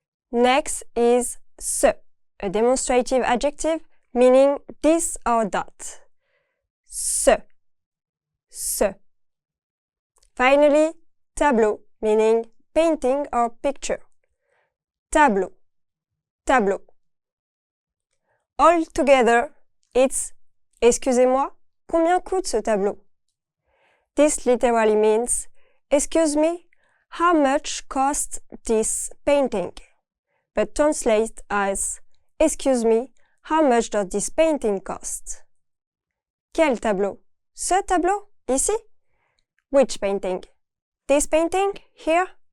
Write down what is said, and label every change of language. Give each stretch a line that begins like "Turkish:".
English: Next is ce, a demonstrative adjective meaning this or that. Ce. Ce. Finally, tableau, meaning painting or picture. Tableau. Tableau. All together, it's
French: excusez-moi, combien coûte ce tableau?
English: This literally means excuse me, how much costs this painting? But translate as excuse me, how much does this painting cost?
French: Quel tableau? Ce tableau? Ici?
English: Which painting? This painting? Here?